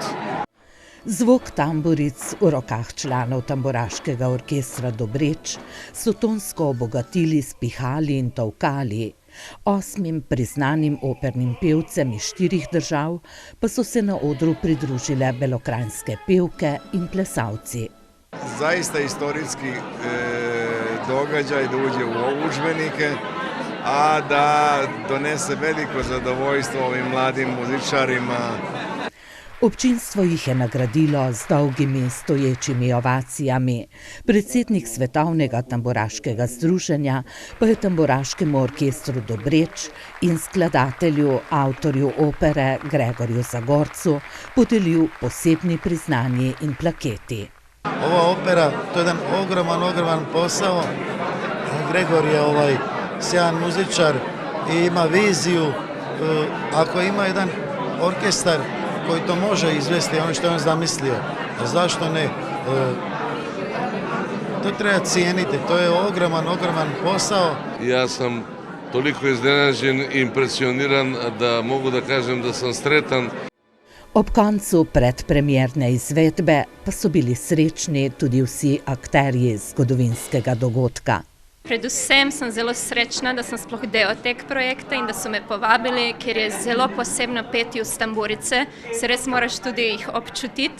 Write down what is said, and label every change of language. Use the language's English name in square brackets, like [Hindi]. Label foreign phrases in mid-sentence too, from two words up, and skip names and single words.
[Slovenian] Zvok tamburic v rokah članov tamburaškega orkestra Dobreč so tonsko obogatili s pihali in tolkali. 8 priznanim opernim pevcem iz 4 držav pa so se na odru pridružile belokranjske pevke in plesalci. [Bosnian] Zaista istorijski događaj da uđe u udžbenike, a da donese veliko zadovoljstvo ovim mladim muzičarima. [Slovenian] Občinstvo jih je nagradilo z dolgimi stoječimi ovacijami. Predsednik Svetovnega tamburaškega združenja pa je tamburaškemu orkestru Dobreč in skladatelju, avtorju opere Gregorju Zagorcu podelil posebni priznanji in plaketi. [Bosnian] Ova opera, to je jedan ogroman posao. Gregor je sjajan muzičar i ima viziju. Ako ima jedan orkestar koji to može izvesti, ono što je on zamislio, zašto ne? To treba cijeniti, to je ogroman posao. Ja sam toliko iznenađen i impresioniran da mogu da kažem da sam sretan. [Slovenian] Ob koncu predpremierne izvedbe pa so bili srečni tudi vsi akterji zgodovinskega dogodka. Predvsem sem zelo srečna, da sem sploh del tega projekta in da so me povabili, ker je zelo posebno peti v tamburice, se res moraš tudi jih občutiti.